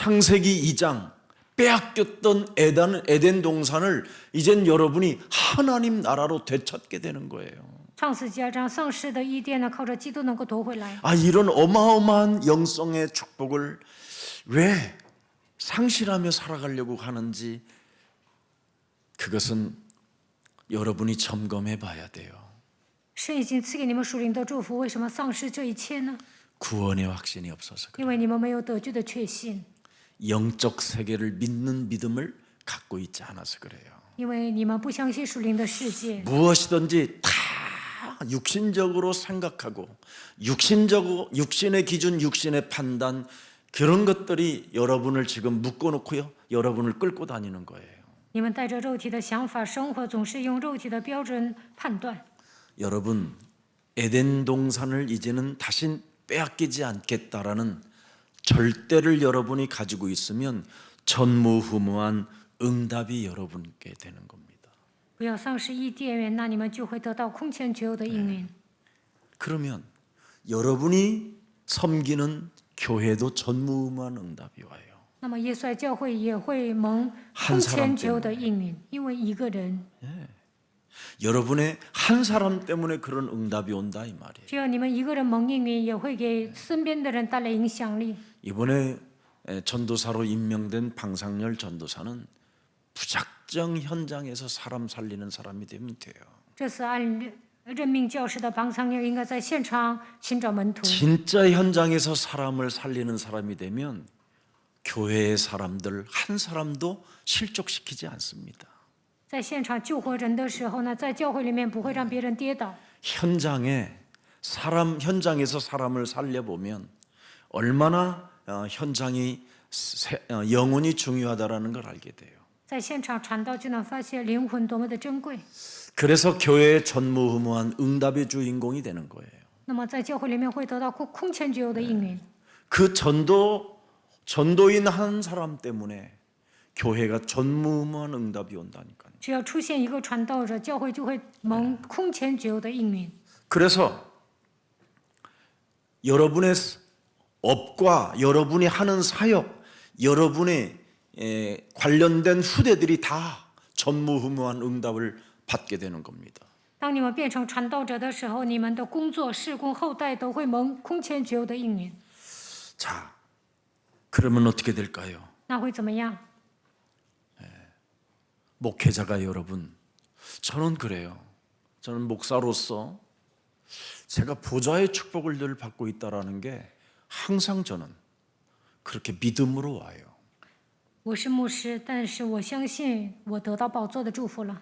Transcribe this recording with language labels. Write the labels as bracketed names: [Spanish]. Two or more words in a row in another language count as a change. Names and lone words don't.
[Korean] 창세기 2장 빼앗겼던 에덴 동산을 이젠 여러분이 하나님 나라로 되찾게 되는 거예요. [Chinese] 创世纪2章丧失的伊甸呢，靠着基督能够夺回来。 [Korean] 이런 어마어마한 영성의 축복을 왜 상실하며 살아가려고 하는지 그것은 여러분이 점검해 봐야 돼요. [Chinese] 神已经赐给你们属灵的祝福，为什么丧失这一切呢？ [Korean] 구원의 확신이 없어서 [Chinese] 因 [Korean] 그래요. [Chinese] 为你们没有得救的确信， [Korean] 영적 세계를 믿는 믿음을 갖고 있지 않아서 그래요. [Chinese] 因为你们不相信属灵的世界， [Korean] 무엇이든지 다 육신적으로 생각하고 육신의 기준, 육신의 판단 그런 것들이 여러분을 지금 묶어놓고요. 여러분을 끌고 다니는 거예요. [Chinese] 你们带着肉体的想法生活，总是用肉体的标准判断。 [Korean] 여러분 에덴 동산을 이제는 다시 빼앗기지 않겠다라는 절대를 여러분이 가지고 있으면 전무후무한 응답이 여러분께 되는 겁니다. [Chinese] 不要丧失伊甸园，那你们就会得到空前绝有的应允。 [Korean] 그러면 여러분이 섬기는 교회도 전무후무한 응답이 와요. [Chinese] 那么耶稣爱教会也会蒙空前绝有的应允，因为一个人， [Korean] 여러분의 한 사람 때문에 그런 응답이 온다 이 말이에요. [Chinese] 只要你们一个人蒙应允，也会给身边的人带来影响力。 [Korean] 이번에 전도사로 임명된 방상열 전도사는 무작정 현장에서 사람 살리는 사람이 되면 돼요. [Chinese] 这次按任命教师的榜上应该在现场寻找门徒。 [Korean] 진짜 현장에서 사람을 살리는 사람이 되면 교회의 사람들 한 사람도 실족시키지 않습니다. [Chinese] 在现场救活人的时候呢，在教会里面不会让别人跌倒。 [Korean] 현장에서 사람을 살려보면 얼마나 현장이 영혼이 중요하다라는 걸 알게 돼요. [Chinese] 在现场传道就能发现灵魂多么的珍贵。 [Korean] 그래서 교회의 전무후무한 응답의 주인공이 되는 거예요. [Chinese] 那么在教会里面会得到空前绝有的应允。 [Korean] 그 전도인 한 사람 때문에 교회가 전무후무한 응답이 온다니까요. [Chinese] 只要出现一个传道者，教会就会蒙空前绝有的应允。 [Korean] 그래서 여러분의 업과 여러분이 하는 사역, 여러분의 관련된 후대들이 다 전무후무한 응답을 받게 되는 겁니다. [Chinese] 当你们变成传道者的时候，你们的工作、事工、后代都会蒙空前绝有的应允。 [Korean] 자, 그러면 어떻게 될까요? [Chinese] 那会怎么样？ [Korean] 목회자가 여러분, 저는 그래요. 저는 목사로서 제가 보좌의 축복을 늘 받고 있다라는 게 항상 저는 그렇게 믿음으로 와요. [Chinese] 我是牧师，但是我相信我得到宝座的祝福了。